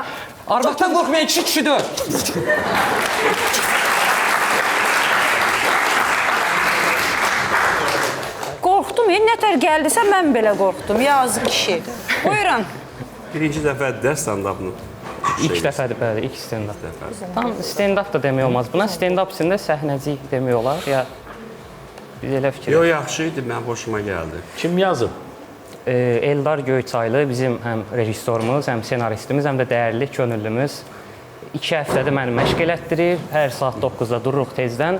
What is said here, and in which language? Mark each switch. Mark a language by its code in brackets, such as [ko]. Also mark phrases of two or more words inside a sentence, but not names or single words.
[az] Arvaddan qorxmayan kişi kişidir. Qorxdum, nətər gəldisə mən belə qorxdum, yazıq kişi. Buyurun. Birinci dəfədir də stand-up'ını. İlk dəfədir, bəli, ilk stand-up. Tam stand-up da demək olmaz. Buna stand-up içində səhnəcik demək olar, ya biz elə fikir. Yox, yaxşı idi, mənim xoşuma gəldi. Kim yazıb? Eldar Göyçaylı bizim həm rejissorumuz, həm senaristimiz, həm də dəyərli könüllümüz. 2 həftədir məni məşq elətdirir, hər saat 9-da dururuq tezdən.